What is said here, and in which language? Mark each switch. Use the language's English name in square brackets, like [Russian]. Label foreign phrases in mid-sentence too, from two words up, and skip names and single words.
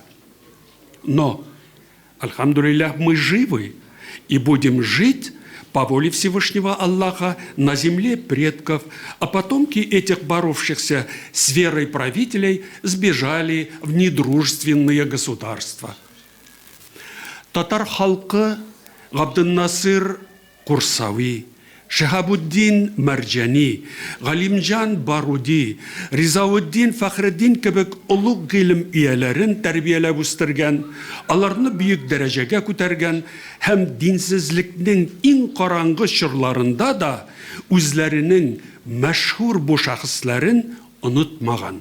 [Russian] Но, альхамдулиллях, мы живы и будем жить по воле Всевышнего Аллаха на земле предков, а потомки этих боровшихся с верой правителей сбежали в недружественные государства. [Tatar] Татар халкы Габдын-Насыр Курсави, Шихабуддин Марджани, Галимджан Баруди, Ризауddin Фахреддин кебек улуг гыйлем ияләрен тәрбияләп үстергән, аларны бөек дәрәҗәгә күтәргән һәм динсезлекнең иң караңгы чорларында да үзләренең мәшһүр бу шәхесләрен онытмаган.